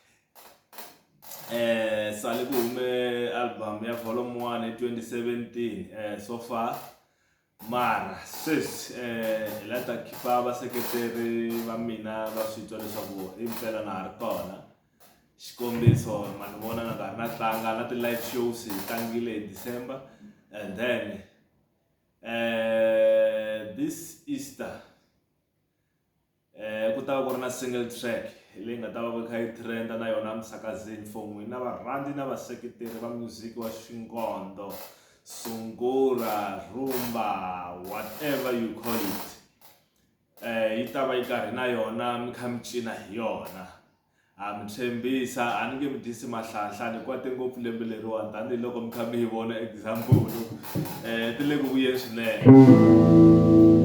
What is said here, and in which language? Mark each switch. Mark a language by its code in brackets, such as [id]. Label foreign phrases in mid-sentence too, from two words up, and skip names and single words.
[ts] Sale ku hume album ya volume 1 hi 2017 [en] so far. [ts] Mara sweswi hi la ta khipa vaseketeri va mina va swi twa leswaku impela na ha ri kona. Xikombiso ma ni vona na nkarhi na tlanga na ti-live shows hi tlangile hi December, [en] and then this Easter [ts] ku ta va ku ri na single track leyi nga ta va kha yi trenda na yona misakazini for n'wina varhandzi na vaseketeri va music wa xingondo, Sungura, [en] rumba, whatever you call it. [ts] Yi ta va yi karhi na yona mi kha mi cina hi yona. A mi tshembisa a ni nge mi dyisi mahlahla ni kwate ngopfu lembe leriwani tanihiloko mi kha mi yi vona example ti le ku vuyeni swinene.